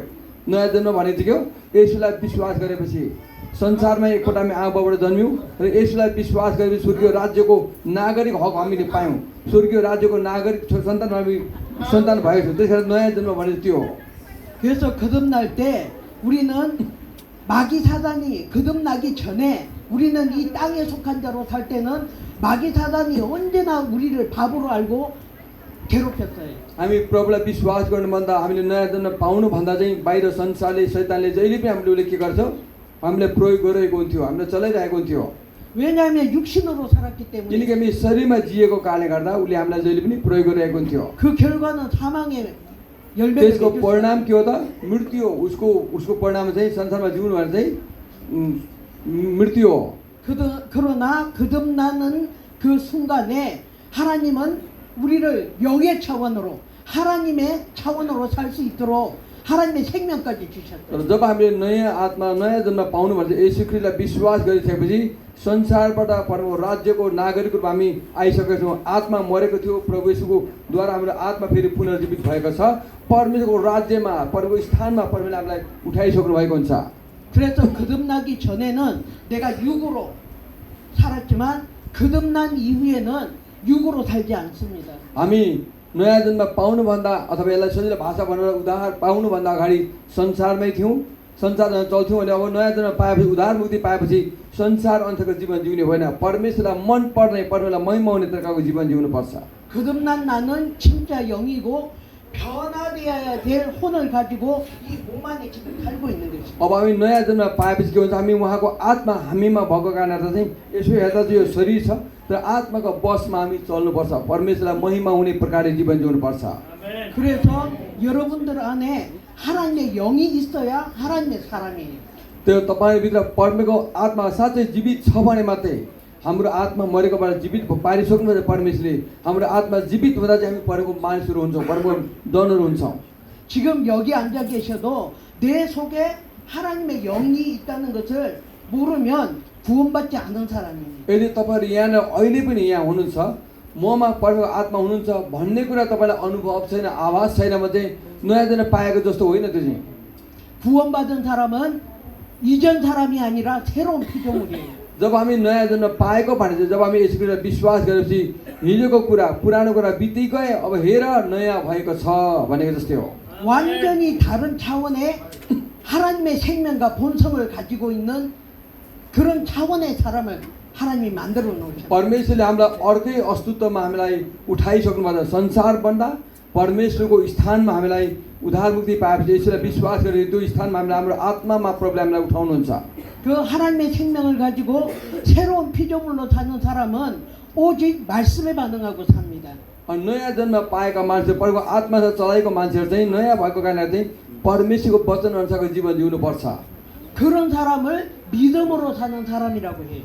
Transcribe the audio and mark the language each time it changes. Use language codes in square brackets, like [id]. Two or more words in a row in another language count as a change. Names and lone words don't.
[ne] नयाँ जन्म भने चाहिँ के हो? यसुलाई विश्वास गरेपछि संसारमा एकपल्ट हामी आमाबाबाट जन्म्यौँ र यसुलाई विश्वास गरेपछि स्वर्गीय राज्यको नागरिक हक हामीले पायौँ। स्वर्गीय राज्यको नागरिक सन्तान हामी सन्तान भएको छौँ। त्यसैले नयाँ जन्म भने त्यो हो। [ko] 그래서 거듭날 때 우리는 마귀 사단이 거듭나기 전에 우리는 이 땅에 속한 자로 살 때는 마귀 사단이 언제나 우리를 바보로 알고 괴롭혔어요. [ne] हामी प्रभुलाई विश्वास गर्नुभन्दा हामीले नयाँ जन्म पाउनुभन्दा चाहिँ बाहिर संसारले शैतानले जहिले पनि हामीले उसले के गर्छ हामीलाई प्रयोग गरिरहेको हुन्थ्यो, हामीले चलाइरहेको हुन्थ्यो। [ko] 왜냐하면 육신으로 살았기 때문에 [ne] किनकि हामी शरीरमा जिएको कारणले गर्दा उसले हामीलाई जहिले पनि प्रयोग गरिरहेको हुन्थ्यो। [ko] 그 결과는 사망의 열매를 [ne] त्यसको [ko] 맺을 [ne] परिणाम के हो त? मृत्यु हो। उसको परिणाम चाहिँ संसारमा जिउनु भने चाहिँ मृत्यु हो। [ko] 그러나 거듭나는 그 순간에 하나님은 우리를 영의 차원으로 하나님의 차원으로 살 수 있도록 하나님의 생명까지 주셨어요. [ne] तर जब हामीले नयाँ आत्मा नयाँ जन्म पाउनु भने चाहिँ येशू ख्रीष्टलाई विश्वास गरिसकेपछि संसारबाट परमेश्वर राज्यको नागरिक रूपमा हामी आइसकेका छौँ। आत्मा मरेको थियो, प्रभु येशूको द्वारा हाम्रो आत्मा फेरि पुनर्जीवित भएको छ। परमेश्वरको राज्यमा परमेश्वरको स्थानमा परमेश्वरले हामीलाई उठाइसक्नु भएको हुन्छ। [ko] 그래서 거듭나기 전에는 내가 육으로 살았지만 거듭난 이후에는 육으로 살지 않습니다. [ne] हामी नयाँ जन्म पाउनुभन्दा अथवा यसलाई सजिलो भाषा भनेर उद्धार पाउनुभन्दा अगाडि संसारमै थियौँ, संसारमा चल्थ्यौँ। भने अब नयाँ जन्म पाएपछि उद्धार मुक्ति पाएपछि संसार अन्थको जीवन जिउने होइन, परमेश्वरलाई मन पर्ने, परमेश्वरलाई महिमा हुने तरिकाको जीवन जिउनुपर्छ। [ko] 거듭난 나는 진짜 영이고 변화되어야 될 혼을 가지고 이 몸 안에 지금 살고 있는 것입니다. [ne] अब हामी नयाँ जन्म पाएपछि के हुन्छ? हामी उहाँको आत्मा हामीमा भएको कारणले चाहिँ यसो हेर्दा चाहिँ यो शरीर छ तर आत्माको बसमा हामी चल्नुपर्छ। परमेश्वरलाई महिमा हुने प्रकारले जीवन जिउनुपर्छ। [ko] 그래서 여러분들 안에 하나님의 영이 있어야 하나님의 사람이에요. [ne] त्यो तपाईँभित्र परमेश्वरको आत्मा साँच्चै जीवित छ भने मात्रै हाम्रो आत्मा मरेकोबाट जीवित पारिसक्नु परमेश्वरले हाम्रो आत्मा जीवित हुँदा चाहिँ हामी परमको मानिसहरू हुन्छौँ, परमको जनहरू हुन्छौँ। [ko] 지금 여기 앉아 계셔도 내 속에 하나님의 영이 있다는 것을 모르면 구원받지 않은 사람입니다. [ne] यदि तपाईँहरू यहाँ अहिले पनि यहाँ हुनुहुन्छ, ममा परमेश्वरको आत्मा हुनुहुन्छ भन्ने कुरा तपाईँलाई अनुभव छैन, आवाज छैन भने चाहिँ नयाँ जन्म पाएको जस्तो होइन। त्यो चाहिँ [ko] 구원받은 사람은 이전 사람이 아니라 새로운 피조물이에요. [ne] जब हामी नयाँ जन्म पाएको भने चाहिँ जब हामी यसो कुरा विश्वास गरेपछि हिजोको कुरा पुरानो कुरा बित्दै गए अब हेर नयाँ भएको छ भनेको जस्तै हो [ko] 완전히 다른 차원의 하나님의 생명과 본성을 가지고 있는 그런 차원의 사람을 하나님이 만들어 놓으셨어요. [ne] परमेश्वरले हामीलाई अर्कै अस्तित्वमा हामीलाई उठाइसक्नु भएको छ संसारभन्दा परमेश्वरको स्थानमा हामीलाई उद्धार मुक्ति पाएपछि यसलाई विश्वास गरेर त्यो स्थानमा हामीलाई हाम्रो आत्मामा प्रभुले हामीलाई उठाउनुहुन्छ [ko] 그 하나님의 생명을 가지고 새로운 피조물로 사는 사람은 오직 말씀에 반응하고 삽니다. [ne] अनि नयाँ जन्म पाएका मान्छे परको आत्मासँग चलाएको मान्छेहरू चाहिँ नयाँ भएको कारणले चाहिँ परमेश्वरको वचन अनुसारको जीवन जिउनुपर्छ [ko] 그런 사람을 믿음으로 사는 사람이라고 해요.